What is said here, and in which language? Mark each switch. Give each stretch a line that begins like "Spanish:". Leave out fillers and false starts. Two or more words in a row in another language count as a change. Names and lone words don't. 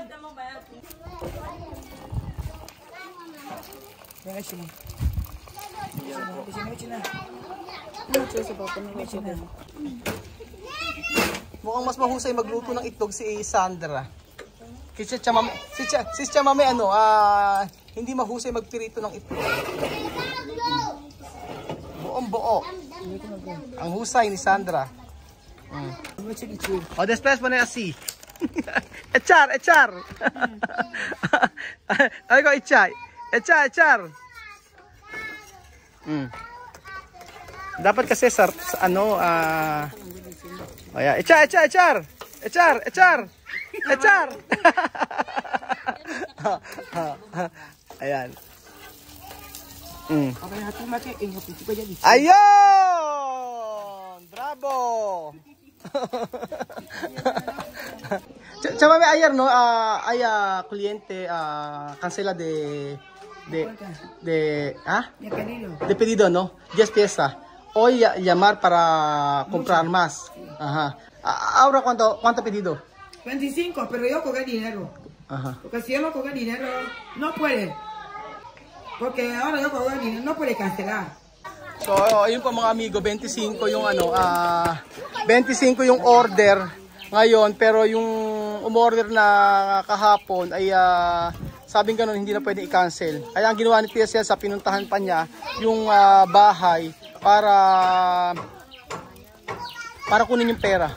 Filipino: Mukhang mas mahusay magluto ng itlog si Sandra. Si Chamame hindi mahusay magpirito ng itlog. buo. Ang husay ni Sandra.
Spanish: O, después pone así.
Filipino: Echar. Ay ko, echar. Dapat kasi sa ano, echar. Ayan. Ayun! Bravo!
Spanish: Chamame ayer no hay cliente cancela de pedido no 10 piezas hoy llamar para comprar más. Ajá. Ahora cuánto pedido 25, pero yo cobré dinero. Ajá. Porque si yo no cobré dinero no puede, porque ahora yo cobré dinero no puede cancelar.
Filipino: So, ayun po mga amigo, 25 yung ano, 25 yung order ngayon, pero yung umorder na kahapon ay sabing ganun, hindi na pwede i-cancel. Kaya ang ginawa ni TSL sa pinuntahan pa niya yung bahay para kunin yung pera.